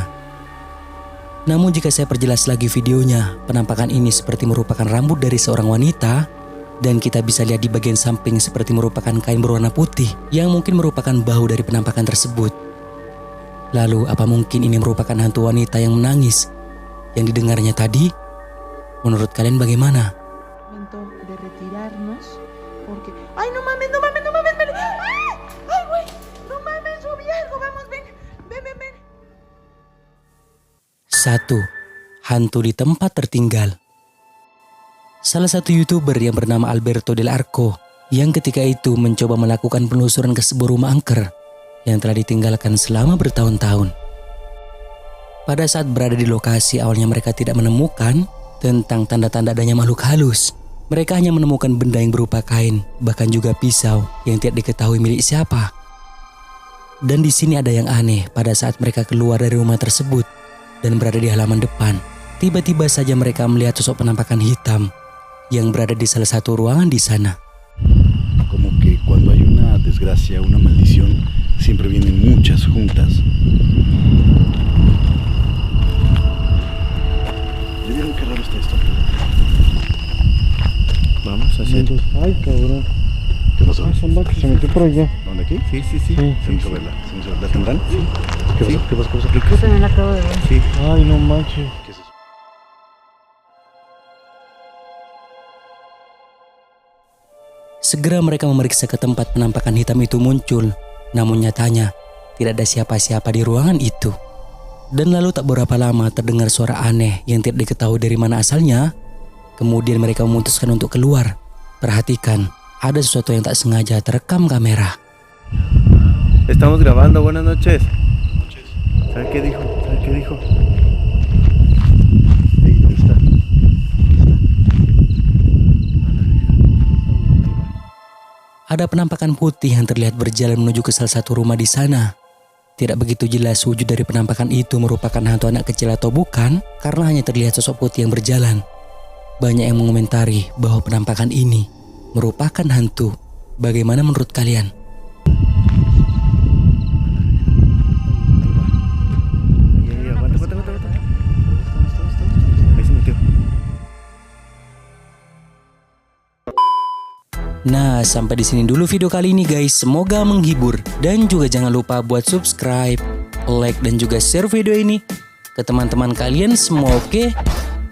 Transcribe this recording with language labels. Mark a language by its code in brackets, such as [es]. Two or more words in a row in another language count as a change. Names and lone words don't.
[id] Namun jika saya perjelas lagi videonya, penampakan ini seperti merupakan rambut dari seorang wanita. Dan kita bisa lihat di bagian samping seperti merupakan kain berwarna putih yang mungkin merupakan bahu dari penampakan tersebut. Lalu apa mungkin ini merupakan hantu wanita yang menangis yang didengarnya tadi? Menurut kalian bagaimana? [es] Momento de retirarnos porque ay no mames, ven. Ay güey, no mames, yo vi algo, vamos, ven. [id] 1. Hantu di tempat tertinggal. Salah satu YouTuber yang bernama Alberto Del Arco yang ketika itu mencoba melakukan penelusuran ke sebuah rumah angker yang telah ditinggalkan selama bertahun-tahun. Pada saat berada di lokasi, awalnya mereka tidak menemukan tentang tanda-tanda adanya makhluk halus. Mereka hanya menemukan benda yang berupa kain, bahkan juga pisau yang tidak diketahui milik siapa. Dan di sini ada yang aneh pada saat mereka keluar dari rumah tersebut dan berada di halaman depan. Tiba-tiba saja mereka melihat sosok penampakan hitam yang berada di salah satu ruangan di sana. [es] Como que cuando hay una desgracia, una maldición, siempre vienen muchas juntas. ¿Ya vieron qué raro está esto? Vamos a hacer. Ay, cabrón. ¿Qué pasó? Ah, son vacas, se metió por allá. ¿Dónde aquí? Sí. Vamos a verla. ¿La tendrán? Sí. ¿Qué pasó? Yo también la acabo de ver. Sí. Ay, no manches. ¿Qué es eso? [id] Segera mereka memeriksa ke tempat penampakan hitam itu muncul. Namun nyatanya tidak ada siapa-siapa di ruangan itu. Dan lalu tak berapa lama terdengar suara aneh yang tidak diketahui dari mana asalnya. Kemudian mereka memutuskan untuk keluar. Perhatikan, ada sesuatu yang tak sengaja terekam kamera. [es] Estamos grabando, buenas noches. ¿Sabe qué dijo? Ey, ¿dónde está? [id] Ada penampakan putih yang terlihat berjalan menuju ke salah satu rumah di sana. Tidak begitu jelas wujud dari penampakan itu merupakan hantu anak kecil atau bukan, karena hanya terlihat sosok putih yang berjalan. Banyak yang mengomentari bahwa penampakan ini merupakan hantu. Bagaimana menurut kalian? [es] Aguanta. Ahí se metió. [id] Nah, sampai di sini dulu video kali ini guys. Semoga menghibur dan juga jangan lupa buat [en] subscribe, like [id] dan juga share video ini ke teman-teman kalian semua, oke?